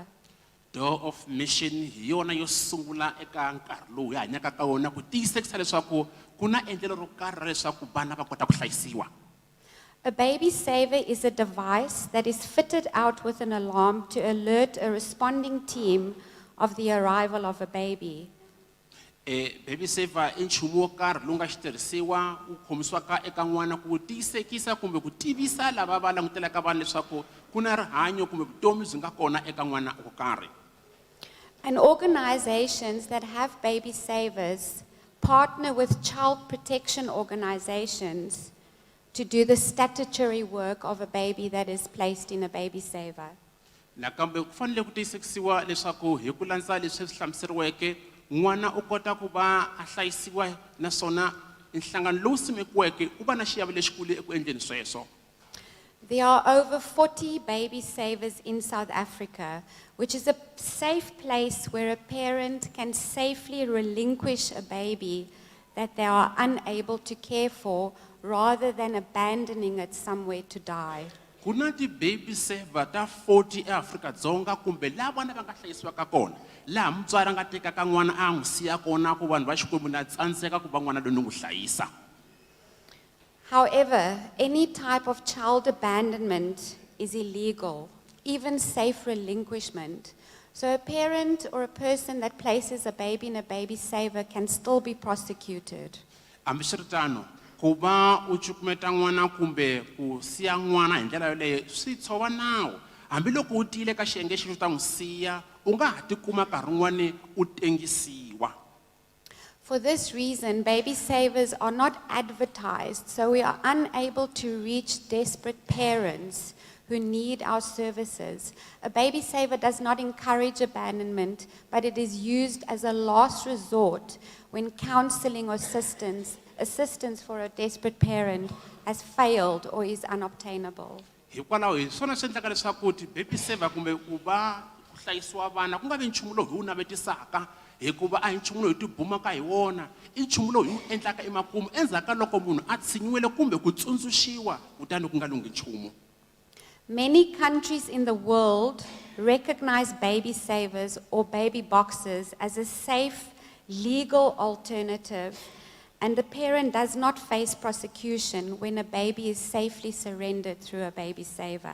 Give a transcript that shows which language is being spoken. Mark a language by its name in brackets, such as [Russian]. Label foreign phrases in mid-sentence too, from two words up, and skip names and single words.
[Tsonga] Door of Mission hi yona yo sungula eka nkarhi lowu hi hanyaka ka wona ku tiyisisa leswaku ku na endlelo ro karhi leswaku vana va kota ku hlayisiwa. [English] A baby saver is a device that is fitted out with an alarm to alert a responding team of the arrival of a baby. Baby saver [Tsonga] i nchumu wo karhi lowu nga xitirhisiwa wu khomisiwaka eka n'wana ku tiyisekisa kumbe ku tivisa lava va langutelaka vana leswaku ku na rihanyo kumbe vutomi byi nga kona eka n'wana wo karhi. [English] And organizations that have baby savers partner with child protection organizations to do the statutory work of a baby that is placed in a baby saver. [Tsonga] Nakambe ku fanele ku tiyisisiwa leswaku hi ku landza leswi swi hlamuseriweke n'wana u kota ku va a hlayisiwa naswona nhlangano lowu simekiweke u va na xiave lexikulu eku endleni sweswo. [English] There are over 40 baby savers in South Africa, which is a safe place where a parent can safely relinquish a baby that they are unable to care for rather than abandoning it somewhere to die. [Tsonga] Kuna ti [English] baby saver [Tsonga] ta 40 eAfrika-Dzonga kumbe laha vana va nga hlayisiwaka kona laha mutswari a nga tekaka n'wana a n'wi siya kona ku vanhu va xikwembu na tsandzeka ku va n'wana loyi ni n'wi hlayisa. [English] However, any type of child abandonment is illegal, even safe relinquishment. So a parent or a person that places a baby in a baby saver can still be prosecuted. [Tsonga] Ambiswiritano ku va u cukumeta n'wana kumbe ku siya n'wana hi ndlela yoleyo swi tshova nawu hambiloko u tiyile ka xiyenge xexo ta n'wi siya u nga ha tikuma nkarhi wun'wani u tengisiwa. [English] For this reason, baby savers are not advertised, so we are unable to reach desperate parents who need our services. A baby saver does not encourage abandonment, but it is used as a last resort when counseling or assistance for a desperate parent has failed or is unobtainable. [Tsonga] Hikwalaho hi swona swi endlaka leswaku ti [English] baby saver [Tsonga] kumbe ku va ku hlayisiwa vana ku nga vi nchumu lowu hi wu navetisaka hikuva a hi nchumu lowu hi tibumaka hi wona i nchumu lowu hi wu endlaka emakumu endzhaku ka loko munhu a tshinyiwile kumbe ku tsundzuxiwa kutani ku nga lunghi nchumu. [English] Many countries in the world recognize baby savers or baby boxes as a safe, legal alternative, and the parent does not face prosecution when a baby is safely surrendered through a baby saver.